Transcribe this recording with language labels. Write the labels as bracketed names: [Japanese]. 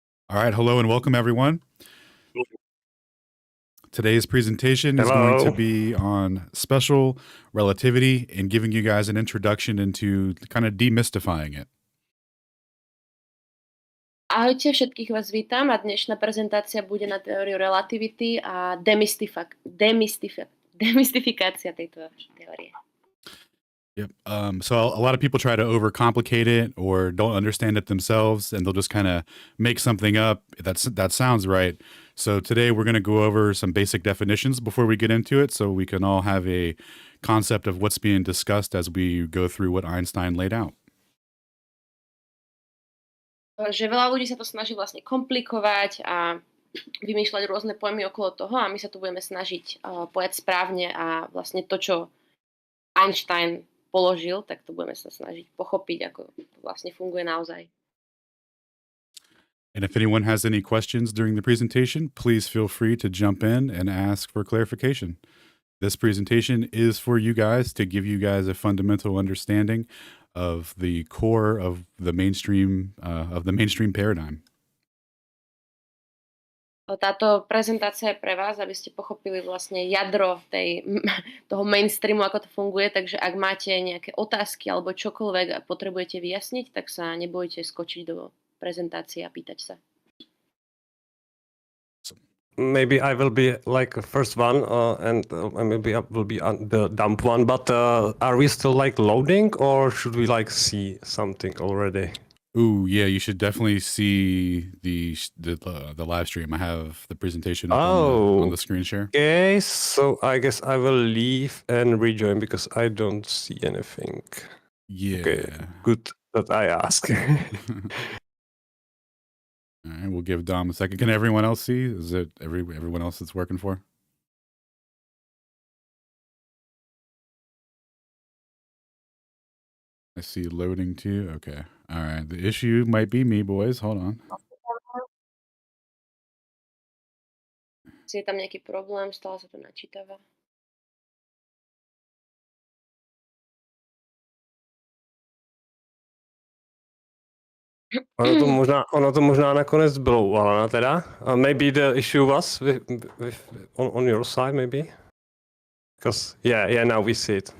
[English] All right, hello and welcome everyone. Today's presentation is going to be on special relativity and giving you guys an introduction into kind of demystifying it. [Slovak] Ahojte, všetkých vás vítam a dnešná prezentácia bude na teóriu relativity a demystifikácia tejto teórie. [English] Yep. So a lot of people try to overcomplicate it or don't understand it themselves, and they'll just kind of make something up that sounds right. So today we're going to go over some basic definitions before we get into it, so we can all have a concept of what's being discussed as we go through what Einstein laid out. [Slovak] Že veľa ľudí sa to snaží vlastne komplikovať a vymýšľať rôzne pojmy okolo toho a my sa tu budeme snažiť povedať správne a vlastne to, čo Einstein položil, tak to budeme sa snažiť pochopiť, ako to vlastne funguje naozaj. [English] And if anyone has any questions during the presentation, please feel free to jump in and ask for clarification. This presentation is for you guys to give you guys a fundamental understanding of the core of the mainstream paradigm. [Slovak] Táto prezentácia je pre vás, aby ste pochopili vlastne jadro toho mainstreamu, ako to funguje, takže ak máte nejaké otázky alebo čokoľvek a potrebujete vyjasniť, tak sa nebojte skočiť do prezentácie a pýtať sa. [English] Maybe I will be like the first one, and maybe I will be the dumb one. But are we still like loading, or should we like see something already? Ooh, yeah, you should definitely see the live stream. I have the presentation up on the screen share. Okay, so I guess I will leave and rejoin because I don't see anything. Yeah. Okay, good that I asked. All right, we'll give Dom a second. Can everyone else see? Is it everyone else it's working for? I see loading too. Okay. All right. The issue might be me, boys. Hold on. [Slovak] Je tam nejaký problém, stále sa to načítava. [Czech] Ono to možná nakonec bylo u Alana teda. [English] Maybe the issue was on your side, maybe? Because yeah, now we see it.